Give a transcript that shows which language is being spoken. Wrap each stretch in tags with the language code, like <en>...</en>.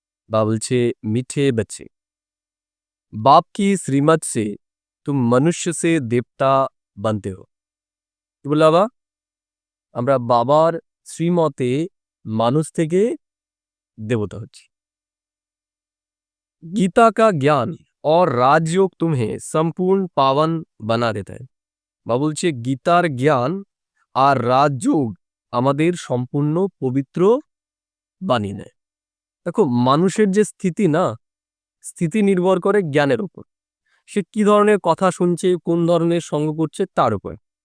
<bn>বাবা বলছে,</bn> <hi>মিঠে बच्चे बाप की श्रीमत से तुम मनुष्य से देवता बनते हो।</hi> <bn>কি বললো বাবা? আমরা বাবার শ্রীমতে মানুষ থেকে দেবতা হচ্ছি।</bn> <hi>गीता का ज्ञान और राजयोग तुम्हें संपूर्ण पावन बना देता है।</hi> <bn>বাবা বলছে গীতার জ্ঞান আর রাজযোগ আমাদের সম্পূর্ণ পবিত্র বানিয়ে নেয়। দেখো, মানুষের যে স্থিতি না, স্থিতি নির্ভর করে জ্ঞানের উপর। সে কি ধরনের কথা শুনছে, কোন ধরনের সঙ্গ করছে তার উপর।</bn>